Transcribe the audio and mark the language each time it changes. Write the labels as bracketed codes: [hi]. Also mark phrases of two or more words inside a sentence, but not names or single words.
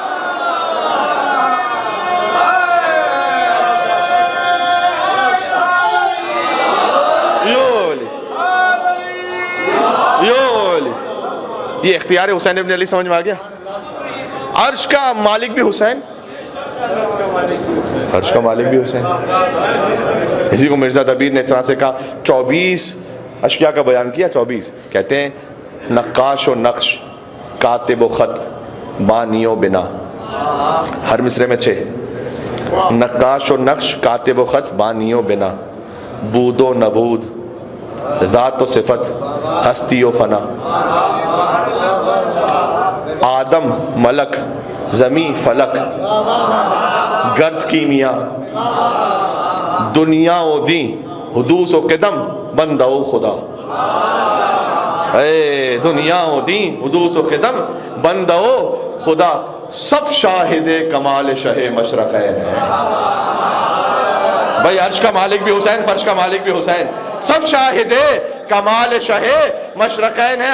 [ur] یہ اختیار حسین ابن علی سمجھ میں آ گیا؟ عرش کا مالک بھی حسین، عرش کا مالک بھی حسین۔ اسی کو مرزا دبیر نے اس طرح سے کہا، 24 اشیاء کا بیان کیا، 24 کہتے ہیں نقاش و نقش، کاتب و خط، بانی و بنا، ہر مصرے میں 6، نقاش و نقش، کاتب و خط، بانی و بنا، بود و نبود، ذات و صفت، ہستی و فنا، آدم ملک، زمین فلک، گرد کیمیا، دنیا و دین، حدوث و قدم، بندہ و خدا۔ اے دنیا و دین، حدوث و قدم، بندہ و خدا، سب شاہد کمال شہ مشرقین ہے۔ بھائی عرش کا مالک بھی حسین، فرش کا مالک بھی حسین، سب شاہد کمال شہ مشرقین ہے۔